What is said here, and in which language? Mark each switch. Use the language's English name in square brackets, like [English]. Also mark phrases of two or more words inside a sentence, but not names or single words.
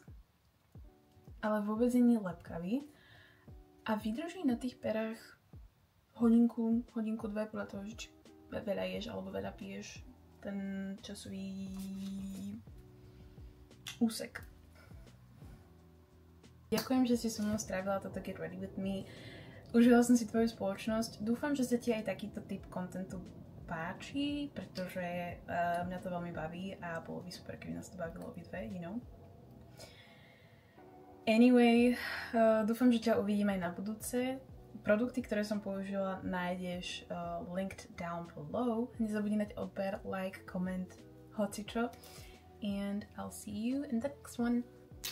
[Slovak] Ale vôbec nie je lepkavý a vydrží na tých perách hodinku, dve podľa toho, či veľa ješ alebo veľa piješ ten časový úsek. Ďakujem, že si so mnou strávila toto Get Ready With Me. Užila som si tvoju spoločnosť. Dúfam, že sa ti aj takýto typ kontentu páči, pretože mňa to veľmi baví a bolo by super, keby nás to bavilo obidve, [English] you know. Anyway, [Slovak] dúfam, že ťa uvidím aj na budúce. Produkty, ktoré som použila, nájdeš [English] linked down below. [Slovak] Nezabudni dať odber, [English] like, comment, [Slovak] hocičo. [English] And I'll see you in the next one.